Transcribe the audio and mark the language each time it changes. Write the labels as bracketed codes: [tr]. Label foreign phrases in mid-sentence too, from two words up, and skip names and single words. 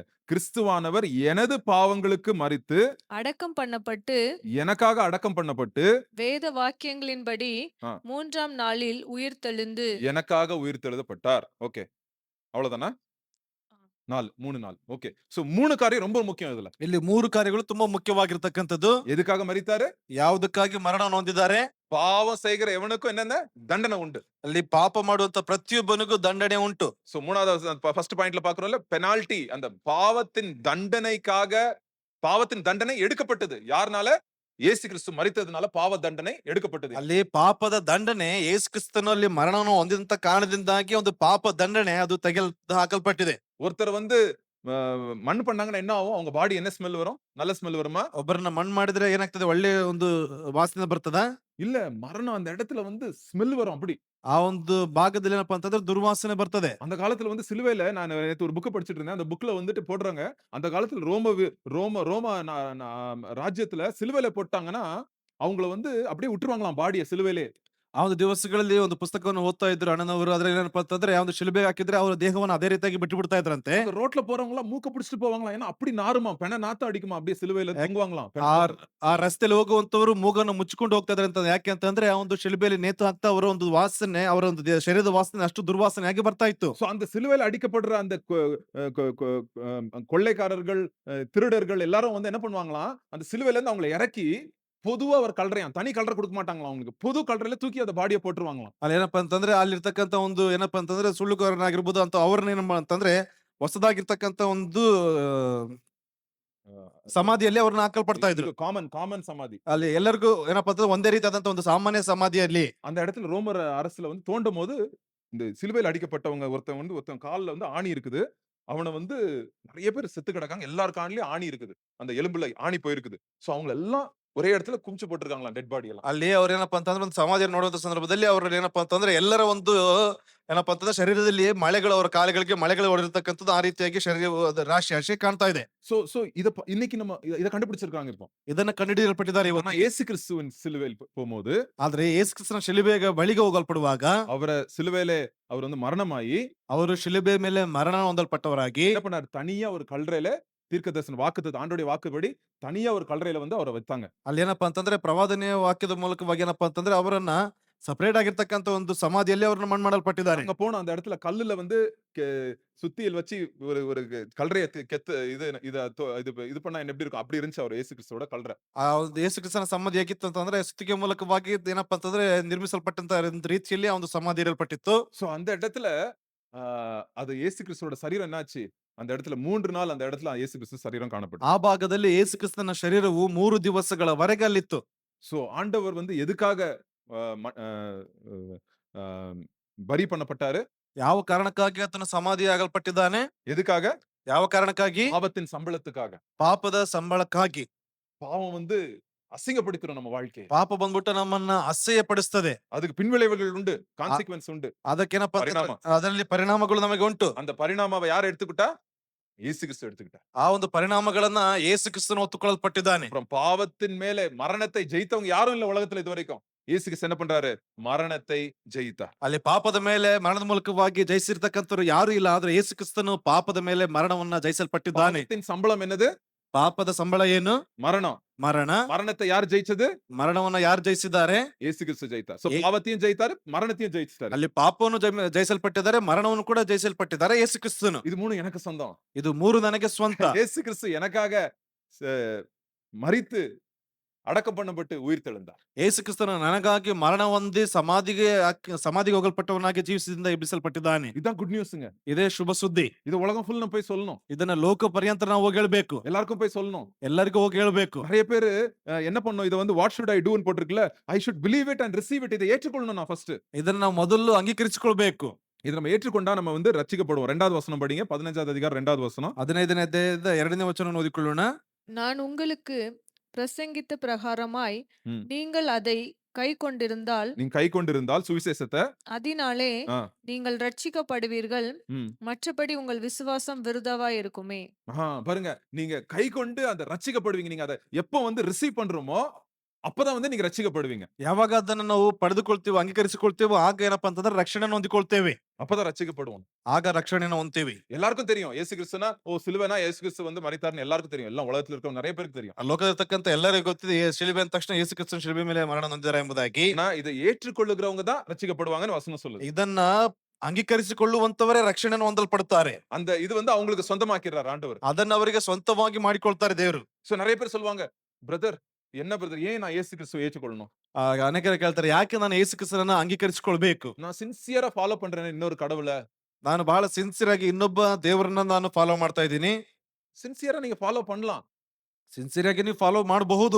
[ta] கிறிஸ்துவானவர் எனது பாவங்களுக்கு மரித்து அடக்கம் பண்ணப்பட்டு எனக்காக அடக்கம் பண்ணப்பட்டு வேத வாக்கியங்களின்படி ஆ. 3ஆம் நாளில் உயிர்த்தெழுந்து எனக்காக உயிர்த்தெழுதப்பட்டார். ஓகே. அவ்வளவுதானா? 3 நாள். ஓகே. சோ 3 காரியம் ரொம்ப முக்கியம் இதுல. [kn] ಇಲ್ಲಿ 3 ಕಾರ್ಯಗಳು ತುಂಬಾ ಮುಖ್ಯವಾಗಿರ್ತಕ್ಕಂಥದ್ದು. [ta] எதுக்காக மரித்தாரு? [kn] ಯಾವುದಕ್ಕಾಗಿ ಮರಣವನ್ನು ಹೊಂದಿದ್ದಾರೆ? [ta] பாவம் செய்கிற எவனுக்கும் என்னென்ன தண்டனை உண்டு. [kn] ಅಲ್ಲಿ ಪಾಪ ಮಾಡುವಂತ ಪ್ರತಿಯೊಬ್ಬನಿಗೂ ದಂಡನೆ ಉಂಟು. [ta] சோ 3வது [en] first point [ta] பாக்குறோம்ல பெனால்டி அந்த பாவத்தின் தண்டனை எடுக்கப்பட்டது. யாருனால? இயேசு கிறிஸ்து மரித்ததுனால பாவ தண்டனை எடுக்கப்பட்டது. [kn] ಅಲ್ಲಿ ಪಾಪದ ದಂಡನೆ ಯೇಸು ಕ್ರಿಸ್ತನಲ್ಲಿ ಮರಣವನ್ನು ಹೊಂದಿದಂತ ಕಾರಣದಿಂದಾಗಿ ಒಂದು ಪಾಪ ದಂಡನೆ ಅದು ಹಾಕಲ್ಪಟ್ಟಿದೆ. [ta] ஒருத்தர் வந்து மண் பண்ணாங்கன்னா என்ன ஆகும்? அவங்க பாடி என்ன ஸ்மெல் வரும்? நல்ல ஸ்மெல் வருமா? [kn] ಒಬ್ಬರನ್ನ ಮಣ್ಣು ಮಾಡಿದ್ರೆ ಏನಾಗ್ತದೆ? ಒಳ್ಳೆ ಒಂದು ವಾಸನೆ ಬರ್ತದ? [ta] இல்ல மரணம் அந்த இடத்துல வந்து ஸ்மெல் வரும் அப்படி. [kn] ಆ ಒಂದು ಭಾಗದಲ್ಲಿ ಏನಪ್ಪಾ ಅಂತಂದ್ರೆ ದುರ್ವಾಸನೆ ಬರ್ತದೆ. [ta] அந்த காலத்துல வந்து சிலுவையில நான் நேத்து ஒரு புக் படிச்சிட்டு இருந்தேன். அந்த புக்ல வந்துட்டு போடுறாங்க. அந்த காலத்துல ரோம ராஜ்யத்துல சிலுவையில போட்டாங்கன்னா அவங்கள வந்து அப்படியே விட்டுருவாங்களாம் பாடிய சிலுவையிலே. [kn] ಆ ಒಂದು ದಿವಸಗಳಲ್ಲಿ ಒಂದು ಪುಸ್ತಕವನ್ನು ಓದ್ತಾ ಇದ್ರು ಅಣ್ಣನವರು. ಅದ್ರಲ್ಲಿ ಏನಪ್ಪಾ ಅಂತಂದ್ರೆ ಆ ಒಂದು ಶಿಲುಬೆ ಹಾಕಿದ್ರೆ ಅವರ ದೇಹವನ್ನು ಅದೇ ರೀತಿಯಾಗಿ ಬಿಟ್ಟು ಬಿಡ್ತಾ ಇದ್ರಂತೆ. [ta] அந்த ரோட்ல போறவங்க எல்லாம் மூக்க பிடிச்சிட்டு போவாங்களாம். ஏன்னா அப்படி நாறுமா பெண நாத்தம் அடிக்குமா அப்படியே சிலுவையில தொங்குவாங்களாம். [kn] ಆ ರಸ್ತೆಯಲ್ಲಿ ಹೋಗುವಂತವರು ಮೂಗನ್ನು ಮುಚ್ಚಿಕೊಂಡು ಹೋಗ್ತಾ ಇದ್ರೆ ಅಂತ. ಯಾಕೆ ಅಂತಂದ್ರೆ ಆ ಒಂದು ಶಿಲುಬೆಯಲ್ಲಿ ನೇತು ಹಾಕ್ತಾ ಅವರ ಒಂದು ವಾಸನೆ, ಅವರ ಒಂದು ಶರೀರದ ವಾಸನೆ ಅಷ್ಟು ದುರ್ವಾಸನೆ ಆಗಿ ಬರ್ತಾ ಇತ್ತು. [ta] சோ அந்த சிலுவையில அடிக்கப்படுற அந்த கொள்ளைக்காரர்கள், திருடர்கள் எல்லாரும் வந்து என்ன பண்ணுவாங்களாம்? அந்த சிலுவையில இருந்து அவங்களை இறக்கி பொதுவா ஒரு கல்றையாம். தனி கல்ற கொடுக்க மாட்டாங்களாம் அவங்களுக்கு. பொது கல்றையில தூக்கி அந்த பாடிய போட்டுருவாங்களாம். [kn] ಅಲ್ಲಿ ಏನಪ್ಪಾ ಅಂತಂದ್ರೆ ಅಲ್ಲಿರ್ತಕ್ಕಂಥ ಒಂದು ಏನಪ್ಪಾ ಅಂತಂದ್ರೆ ಸುಳ್ಳುಗಾರನಾಗಿರ್ಬೋದು ಅಂತ ಅವ್ರನ್ನ ಏನಪ್ಪಾ ಅಂತಂದ್ರೆ ಹೊಸದಾಗಿರ್ತಕ್ಕಂಥ ಒಂದು ಸಮಾಧಿಯಲ್ಲಿ ಅವ್ರನ್ನ ಹಾಕಲ್ಪಡ್ತಾ ಇದ್ರು. [ta] காமன் சமாதி. [kn] ಅಲ್ಲಿ ಎಲ್ಲರಿಗೂ ಏನಪ್ಪಾ ಅಂತಂದ್ರೆ ಒಂದೇ ರೀತಿಯಾದಂತ ಒಂದು ಸಾಮಾನ್ಯ ಸಮಾಧಿಯಲ್ಲಿ [ta] அந்த இடத்துல ரோமர் அரசுல வந்து தோண்டும் போது இந்த சிலுவையில் அடிக்கப்பட்டவங்க ஒருத்தன் கால்ல வந்து ஆணி இருக்குது. அவனை வந்து நிறைய பேர் செத்து கிடக்காங்க. எல்லார் கால்லயும் ஆணி இருக்குது. அந்த எலும்புல ஆணி போயிருக்குது. சோ அவங்க எல்லாம் ஒரே இடத்துல குமிச்சு போட்டுருக்காங்களா [en] dead body [ta] எல்லாம். [kn] ಅಲ್ಲಿ ಅವ್ರ ಏನಪ್ಪಾ ಅಂತಂದ್ರೆ ಒಂದು ಸಮಾಧಿಯನ್ನು ನೋಡುವಂತ ಸಂದರ್ಭದಲ್ಲಿ ಅವ್ರಲ್ಲಿ ಏನಪ್ಪಾ ಅಂತಂದ್ರೆ ಎಲ್ಲರ ಒಂದು ಏನಪ್ಪಾ ಅಂತಂದ್ರೆ ಶರೀರದಲ್ಲಿ ಮಳೆಗಳು, ಅವರ ಕಾಲುಗಳಿಗೆ ಮಳೆಗಳು ಹೊಡೆದಿರ್ತಕ್ಕಂಥದ್ದು ಆ ರೀತಿಯಾಗಿ ಶರೀರ ರಾಶಿ ಕಾಣ್ತಾ ಇದೆ. [ta] சோ இன்னைக்கு நம்ம இத கண்டுபிடிச்சிருக்காங்க இப்போ. [kn] ಇದನ್ನ ಕಂಡುಹಿಡಿಯಲ್ಪಟ್ಟಿದ್ದಾರೆ ಇವತ್ತು. [ta] இயேசு கிறிஸ்துவின் சிலுவையில் போகும்போது [kn] ಆದ್ರೆ ಯೇಸು ಕ್ರಿಸ್ತನ ಶಿಲುಬೆಗೆ ಬಳಿಗೆ ಹೋಗಲ್ಪಡುವಾಗ [ta] அவரை சிலுவையிலே அவர் வந்து மரணமாயி [kn] ಅವರು ಶಿಲುಬೆ ಮೇಲೆ ಮರಣ ಹೊಂದಲ್ಪಟ್ಟವರಾಗಿ [ta] என்ன பண்ணாரு? தனியா ஒரு கல்றையில தீர்க்கதரிசன வாக்குத்தத்தம் ஆண்டவருடைய வாக்குப்படி தனியா ஒரு கல்றையில வந்து அவரை வைத்தாங்க. [kn] ಅಲ್ಲಿ ಏನಪ್ಪಾ ಅಂತಂದ್ರೆ ಪ್ರವಾದನೆಯ ವಾಕ್ಯದ ಮೂಲಕವಾಗಿ ಏನಪ್ಪಾ ಅಂತಂದ್ರೆ ಅವರನ್ನ ಸಪರೇಟ್ ಆಗಿರ್ತಕ್ಕಂಥ ಒಂದು ಸಮಾಧಿಯಲ್ಲಿ ಅವ್ರನ್ನ ಮಣ್ಣು ಮಾಡಲ್ಪಟ್ಟಿದ್ದಾರೆ. [ta] அங்க போன அந்த இடத்துல கல்லுல வந்து சுத்தியல் வச்சு ஒரு ஒரு கல்றைய கெத்து இது பண்ணா என்ன எப்படி இருக்கும்? அப்படி இருந்துச்சு அவர் இயேசு கிறிஸ்துவோட கல்ற. [kn] ಆ ಒಂದು ಯೇಸು ಕ್ರಿಸ್ತನ ಸಮಾಧಿ ಹೇಗಿತ್ತು ಅಂತಂದ್ರೆ ಸುತ್ತಿಗೆ ಮೂಲಕವಾಗಿ ಏನಪ್ಪಾ ಅಂತಂದ್ರೆ ನಿರ್ಮಿಸಲ್ಪಟ್ಟಂತ ರೀತಿಯಲ್ಲಿ ಆ ಒಂದು ಸಮಾಧಿ ಇರಲ್ಪಟ್ಟಿತ್ತು. [ta] சோ அந்த இடத்துல அது இயேசு கிறிஸ்துவோட சரீரம் என்னாச்சு? அந்த இடத்துல 3 நாள் அந்த இடத்துல இயேசு கிறிஸ்து சரீரம் காணப்பட்டது. [kn] ಆ ಭಾಗದಲ್ಲಿ ಯೇಸು ಕ್ರಿಸ್ತನ ಶರೀರವು 3 ದಿವಸಗಳವರೆಗೆ ಅಲ್ಲಿತ್ತು. [ta] சோ ஆண்டவர் வந்து எதுக்காக அ ம அ அ பரி பண்ணப்பட்டாரு? [kn] ಯಾವ ಕಾರಣಕ್ಕಾಗಿ ಆತನು ಸಮಾಧಿಯಾಗಲ್ಪಟ್ಟಿದ್ದಾನೆ? [ta] எதுக்காக? [kn] ಯಾವ ಕಾರಣಕ್ಕಾಗಿ? [ta] பாவத்தின் சம்பளத்துக்காக. [kn] ಪಾಪದ ಸಂಬಳಕ್ಕಾಗಿ. [ta] பாவம் வந்து அசிங்கப்படுத்திரும் நம்ம வாழ்க்கைய. [kn] ಪಾಪ ಬಂದ್ಬಿಟ್ಟು ನಮ್ಮನ್ನ ಅಸಹ್ಯಪಡಿಸ್ತದೆ. [ta] அதுக்கு பின்விளைவுகள் உண்டு. கான்சிக்வென்ஸ் உண்டு. [kn] ಅದಕ್ಕೇನಪ್ಪ ಅಂತಂದ್ರೆ ಪರಿಣಾಮ. ಅದರಲ್ಲಿ ಪರಿಣಾಮಗಳು ನಮಗೆ ಉಂಟು. [ta] அந்த பரிணாமாவ யார் எடுத்துக்கிட்டா? இயேசு கிறிஸ்து எடுத்துக்கிட்டார். [kn] ಆ ಒಂದು ಪರಿಣಾಮಗಳನ್ನ ಯೇಸು ಕ್ರಿಸ್ತನು ಹೊತ್ತುಕೊಳ್ಳಲ್ಪಟ್ಟಿದ್ದಾನೆ. [ta] அப்புறம் பாவத்தின் மேலே மரணத்தை ஜெயித்தவங்க யாரும் இல்ல உலகத்துல இதுவரைக்கும். இயேசு கிறிஸ்து என்ன பண்றாரு? மரணத்தை ஜெயித்தார். [kn] ಅಲ್ಲಿ ಪಾಪದ ಮೇಲೆ ಮರಣದ ಮೂಲಕವಾಗಿ ಜಯಿಸಿರ್ತಕ್ಕಂಥವ್ರು ಯಾರು ಇಲ್ಲ. ಆದ್ರೆ ಯೇಸು ಕ್ರಿಸ್ತನು ಪಾಪದ ಮೇಲೆ ಮರಣವನ್ನ ಜಯಿಸಲ್ಪಟ್ಟಿದ್ದಾನೆ. [ta] பாவத்தின் சம்பளம் என்னது? [kn] ಪಾಪದ ಸಂಬಳ ಏನು? [ta] மரணம். [kn] ಮರಣ. [ta] மரணத்தை யார் ஜெயிச்சது? [kn] ಮರಣವನ್ನ ಯಾರು ಜಯಿಸಿದ್ದಾರೆ? [ta] இயேசு கிறிஸ்து ஜெயித்தார். சோ ஏ- பாவத்தையும் ஜெயித்தாரு, மரணத்தையும் ஜெயிச்சிட்டாரு. [kn] ಅಲ್ಲಿ ಪಾಪವನ್ನು ಜಯಿಸಲ್ಪಟ್ಟಿದ್ದಾರೆ, ಮರಣವನ್ನು ಕೂಡ ಜಯಿಸಲ್ಪಟ್ಟಿದ್ದಾರೆ ಯೇಸು ಕ್ರಿಸ್ತನು. [ta] இது மூணு எனக்கு சொந்தம். [kn] ಇದು ಮೂರು ನನಗೆ ಸ್ವಂತ. [ta] இயேசு கிறிஸ்து எனக்காக மரித்து அடக்கம் பண்ணப்பட்டு உயிர் தெழுந்தார். [kn] ಯೇಸು ಕ್ರಿಸ್ತನು ನನಗಾಗಿ ಮರಣ ಹೊಂದಿ ಸಮಾಧಿಗೆ ಹೋಗಲ್ಪಟ್ಟವನಾಗಿ ಜೀವಿಸಿದಿಂದ ಎಬ್ಬಿಸಲ್ಪಟ್ಟಿದ್ದಾನೆ. [ta] இதுதான் [en] good news. [kn] ಇದೇ ಶುಭ ಸುದ್ದಿ. [ta] இது உலகம் ஃபுல் நம்ம போய் சொல்லணும். [kn] ಇದನ್ನ ಲೋಕ ಪರ್ಯಂತ ನಾವು ಹೋಗಿ ಹೇಳ್ಬೇಕು. [ta] எல்லாருக்கும் போய் சொல்லணும். [kn] ಎಲ್ಲರಿಗೂ ಹೋಗಿ ಹೇಳ್ಬೇಕು. [ta] நிறைய பேரு என்ன பண்ணணும்? இத வந்து [en] what should I do [ta] போட்டிருக்குல்ல. [en] I should believe it and receive it. [ta] இதை ஏற்றுக்கொள்ளணும் நான் ஃபர்ஸ்ட். [kn] ಇದನ್ನ ನಾವು ಮೊದಲು ಅಂಗೀಕರಿಸಿಕೊಳ್ಬೇಕು. [ta] இதை நம்ம ஏற்றுக்கொண்டா நம்ம வந்து ரட்சிக்கப்படுவோம். 2வது வசனம் படிங்க. 15வது அதிகாரம் 2வது வசனம். [kn] 15ನೇ ಅಧ್ಯಾಯದ 2ನೇ ವಚನ ಓದಿಕೊಳ್ಳೋಣ. [ta] நான் உங்களுக்கு பிரசங்கித்த பிரகாரமாய் ம். நீங்கள் அதை கை கொண்டிருந்தால் நீங்க கை கொண்டிருந்தால் சுவிசேஷத்தை அதனாலே ஆ, நீங்கள் ரட்சிக்கப்படுவீர்கள். ம். மற்றபடி உங்கள் விசுவாசம் விருதாவாய் இருக்குமே. பாருங்க, நீங்க கை கொண்டு அந்த ரட்சிக்கப்படுவீங்க. நீங்க அதை எப்போ வந்து ரிசீவ் பண்றோமோ அப்பதான் வந்து நீங்க ரட்சிக்கப்படுவீங்க. [kn] ಯಾವಾಗ ಅದನ್ನ ನಾವು ಪಡೆದುಕೊಳ್ತೀವೋ, ಅಂಗೀಕರಿಸಿಕೊಳ್ತೀವೋ, ಆಗ ಏನಪ್ಪಾ ಅಂತಂದ್ರೆ ರಕ್ಷಣೆಯನ್ನು ಹೊಂದಿಕೊಳ್ತೇವೆ. [ta] அப்பதான் ரட்சிக்கப்படுவோம். [kn] ಆಗ ರಕ್ಷಣೆಯನ್ನು ಹೊಂದ್ತೀವಿ. [ta] எல்லாருக்கும் தெரியும் இயேசு கிறிஸ்துனா சிலுவைனா இயேசு கிறிஸ்து வந்து மரித்தார்னு எல்லாருக்கும் தெரியும். எல்லாம் உலகத்துல இருக்க நிறைய பேருக்கு தெரியும். [kn] ಆ ಲೋಕದಲ್ಲಿರ್ತಕ್ಕಂಥ ಎಲ್ಲರಿಗೂ ಗೊತ್ತಿದೆ ಶಿಲುಬೆ ಅಂದ ತಕ್ಷಣ ಯೇಸು ಕ್ರಿಸ್ತನ ಶಿಲುಬೆ ಮೇಲೆ ಮರಣ ಹೊಂದಿದ್ದಾರೆ ಎಂಬುದಾಗಿ. [ta] ஆனா இதை ஏற்றுக்கொள்ளுகிறவங்க தான் ரட்சிக்கப்படுவாங்கன்னு வசனம் சொல்லுது. [kn] ಇದನ್ನ ಅಂಗೀಕರಿಸಿಕೊಳ್ಳುವಂತವರೇ ರಕ್ಷಣೆಯನ್ನು ಹೊಂದಲ್ಪಡುತ್ತಾರೆ. [ta] அந்த இது வந்து அவங்களுக்கு சொந்தமாக்கிறார் ஆண்டவர். [kn] ಅದನ್ನ ಅವರಿಗೆ ಸ್ವಂತವಾಗಿ ಮಾಡಿಕೊಳ್ತಾರೆ ದೇವರು. [ta] சோ நிறைய பேர் சொல்லுவாங்க, பிரதர் என்ன பிரதர் ஏன் நான் இயேசு கிறிஸ்துவை ஏற்றுக்கொள்ளணும்? [kn] ಅನೇಕರು ಕೇಳ್ತಾರೆ, ಯಾಕೆ ನಾನು ಯೇಸು ಕ್ರಿಸ್ತನನ್ನ ಅಂಗೀಕರಿಸಿಕೊಳ್ಬೇಕು? [ta] நான் ಸಿನ್ಸಿಯரா ஃபாலோ பண்றேன் இன்னொரு கடவுளை. [kn] ನಾನು ಬಹಳ ಸಿನ್ಸಿಯರ್ ಆಗಿ ಇನ್ನೊಬ್ಬ ದೇವರನ್ನ ನಾನು ಫಾಲೋ ಮಾಡ್ತಾ ಇದ್ದೀನಿ. [ta] சின்சியரா நீங்க ஃபாலோ பண்ணலாம். [kn] ಸಿನ್ಸಿಯರ್ ಆಗಿ ನೀವು ಫಾಲೋ ಮಾಡಬಹುದು.